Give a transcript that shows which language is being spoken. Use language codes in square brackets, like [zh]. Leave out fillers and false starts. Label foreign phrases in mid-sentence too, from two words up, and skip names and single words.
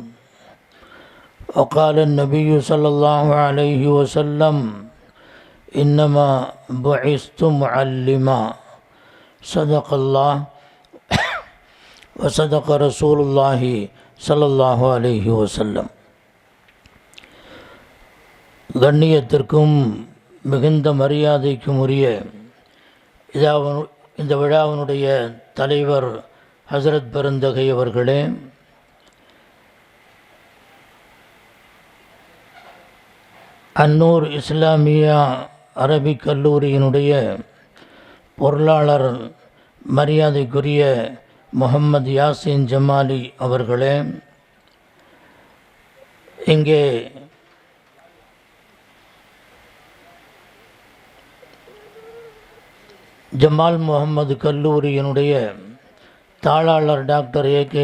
[ar] وقال النبي صلى الله عليه وسلم إنما بعثت معلما. صدق الله وصدق رسول الله صلى الله عليه وسلم. [ta] கண்ணியத்திற்கும் மிகுந்த மரியாதைக்கும் உரிய இந்த விழாவினுடைய தலைவர் ஹசரத் பெருந்தகை அவர்களே, அன்னூர் இஸ்லாமியா அரபிக் கல்லூரியினுடைய பொருளாளர் மரியாதைக்குரிய முஹம்மது யாசின் ஜமாலி அவர்களே, இங்கே ஜமால் முஹம்மது கல்லூரியினுடைய தாளாளர் டாக்டர் ஏ.கே.